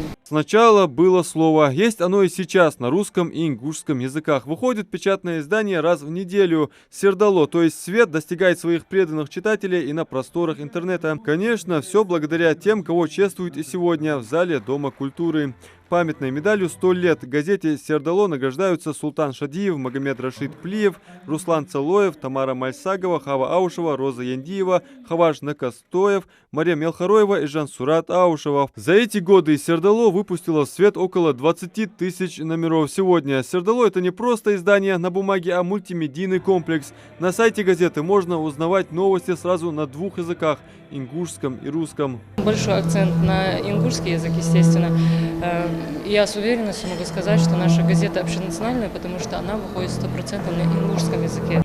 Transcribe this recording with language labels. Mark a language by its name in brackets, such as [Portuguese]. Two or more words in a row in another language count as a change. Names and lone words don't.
[Russian] Сначала было слово, есть оно и сейчас на русском и ингушском языках. Выходит печатное издание раз в неделю. Сердало, то есть свет, достигает своих преданных читателей и на просторах интернета. Конечно, все благодаря тем, кого чествуют и сегодня в зале Дома культуры. Памятной медалью 100 лет газете «Сердало» награждаются Султан Шадиев, Магомед Рашид Плиев, Руслан Цалоев, Тамара Мальсагова, Хава Аушева, Роза Яндиева, Хаваш Накастоев, Мария Мелхароева и Жансурат Аушева. За эти годы «Сердало» выпустила в свет около 20 тысяч номеров. Сегодня «Сердало» — это не просто издание на бумаге, а мультимедийный комплекс. На сайте газеты можно узнавать новости сразу на двух языках – ингушском и русском. Большой акцент на ингушский язык, естественно. Я с уверенностью могу сказать, что наша газета общенациональная, потому что она выходит 100% на ингушском языке.